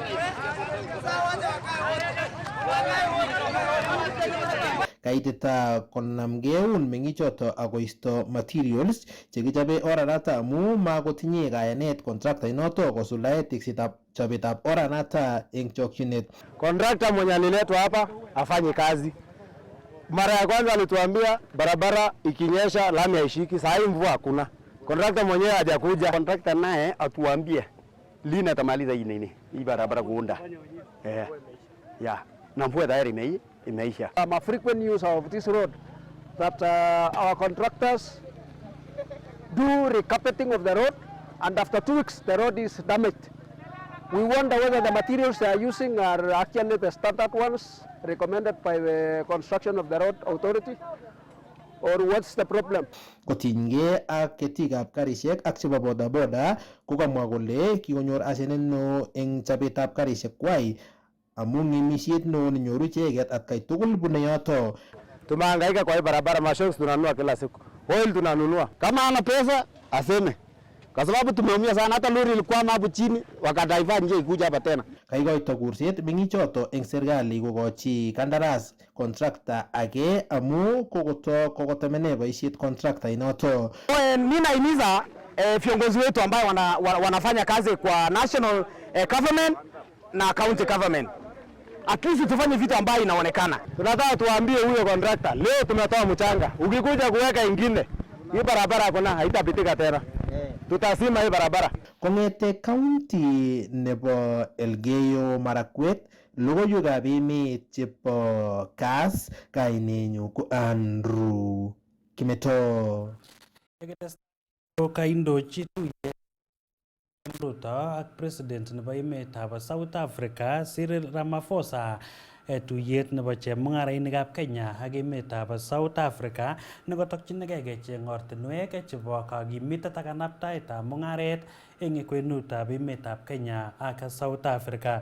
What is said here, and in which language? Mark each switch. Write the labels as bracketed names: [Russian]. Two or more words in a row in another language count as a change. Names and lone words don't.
[Kalenjin] Kaitita konamgeun meng'ichoto akoisto materials chekichobe oranata amu makotinye kayanet contractor inoto kosuldae teksetab chobetab oranata eng chokchinet. [Swahili] Contractor mwenye aliletwa hapa afanye kazi. Mara ya kwanza alituambia barabara ikinyesha lami haishiki, saa hii mvua hakuna. Contractor mwenyewe hajakuja. Contractor naye atuambie lini atamaliza hii barabara kuunda. Yeah. Na mvua tayari imeisha. [English] I'm a frequent user of this road that our contractors do recarpeting of the road, and after 2 weeks the road is damaged. We wonder whether the materials they are using are actually the standard ones recommended by the construction of the road authority, or what's the problem? [Kalenjin] Kotinygei ak ketikab karishek ak chebo bodaboda kokamwa kole kikonyor asenet neo eng chobetab karishek kwai amu ng'emisiet neo nenyoru icheket atkai tugul bune yoto. [Swahili] Tumehangaika kwa hii barabara, mashocks tunanunua kila siku, oil tunanunua. Kama ana pesa aseme, kwa sababu tumeumia sana. Hata lori ilikuwa hapo chini wakadaiva nje ikuja hapa tena. [Kalenjin] Kaikoito kurset meng'ichoto eng serikali kokochi kandaras contractor age amu kokotemene boisiet contractor inoto. [Swahili] Mimi naimiza viongozi wetu ambao wanafanya kazi kwa [English] national government [Swahili] na [English] county government, at least [Swahili] tufanye vitu ambayo inaonekana. Tunataka tuambie huyo contractor, leo tumetoa mchanga, ukikuja kuweka ingine hii barabara hakuna, haitapitika tena. Tutasima hii barabara. [Kalenjin] Kong'ete county nebo Elgeyo Marakwet, logoiwekab emet chebo Kass, kainenyu ko Andrew Kimeto. Kaindochi tuyet Ruto ak president nebo emetab South Africa Cyril Ramaphosa tuyet nebo chemung'arainikab Kenya ak emetab South Africa nekotokchinigei kecheng ortinwek chebo kakimitet ak kanaptaetab mung'aret eng kwenutab emetab Kenya ak South Africa.